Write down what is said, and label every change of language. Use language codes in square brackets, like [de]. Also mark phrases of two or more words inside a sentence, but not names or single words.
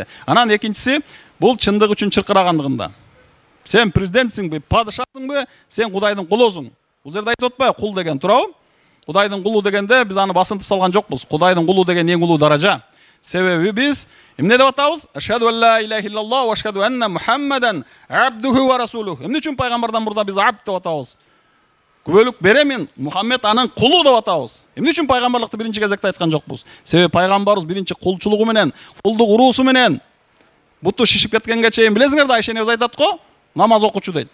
[ky] Анан экинчиси бул чындык үчүн чыркырагандыгында. Сен президентсиңби, падышасыңбы, сен Кудайдын кулусуң. Бул жерде айтып атпайбы кул деген, туурабы? Кудайдын кулу дегенде биз аны басынтып салган жокпуз. Кудайдын кулу деген эң улуу даража. Себеби биз эмне деп атабыз? [ar] أشهد أن لا إله إلا الله وأشهد أن محمدا عبده ورسوله. [ky] Эмне үчүн пайгамбардан мурда биз абд деп атабыз? Күбөлүк беремин, Мухаммед анын кулу деп атабыз. Эмне үчүн пайгамбарлыкты биринчи кезекте айткан жокпуз? Себеби пайгамбарыбыз биринчи кулчулугу менен, кулдук уруусу менен буту шишип кеткенге чейин билесиңер да, Айша энебиз айтат го, намаз окучу дейт.